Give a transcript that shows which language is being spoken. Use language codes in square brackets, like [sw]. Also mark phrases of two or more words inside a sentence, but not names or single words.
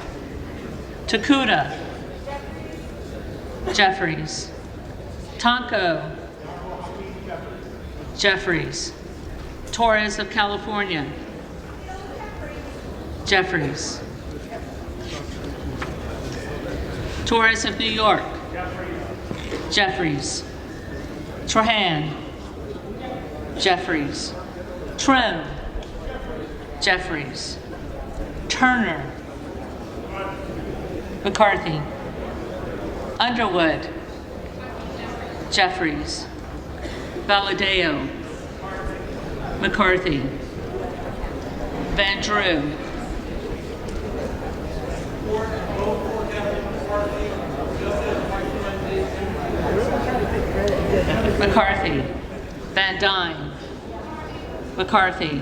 [en] Takuda. Jeffries. Tonko. Jeffries. Torres of California. Jeffries. Torres of New York. Jeffries. Trahan. Jeffries. Trim. Jeffries. Turner. McCarthy. Underwood. Jeffries. Valadeo. McCarthy. Van Drew. McCarthy. Van Dyne. McCarthy.